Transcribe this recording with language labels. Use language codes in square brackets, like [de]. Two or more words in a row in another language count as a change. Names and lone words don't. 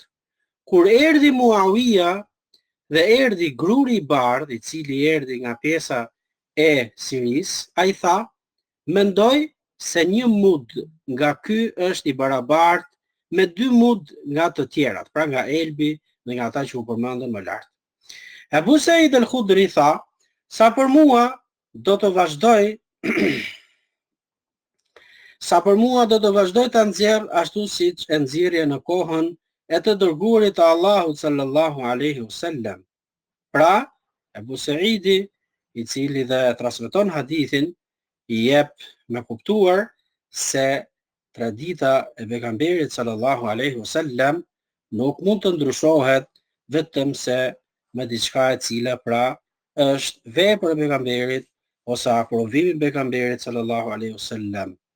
[sq] Kur erdhi Muawija dhe erdhi gruri i bardh, i cili erdhi nga pjesa e Siris, a i tha, mendoj se një mud nga ky është i barabartë me 2 mud nga të tjerat, pra nga Elbi dhe nga ata që u përmendën më lart. Ebu Said al-Khudri tha, sa për mua do të vazhdoj të nxjerr ashtu siç e nxjerrje në kohën e të dërguarit të Allahut [ar] صلى الله عليه وسلم. [sq] Pra, Ebu Saidi, i cili dhe transmeton hadithin, i jep me kuptuar se tradita e pejgamberit [ar] صلى الله عليه وسلم [sq] nuk mund të ndryshohet vetëm se me diçka e cila pra është vepër e pejgamberit ose aprovimi i pejgamberit [ar] صلى الله عليه وسلم.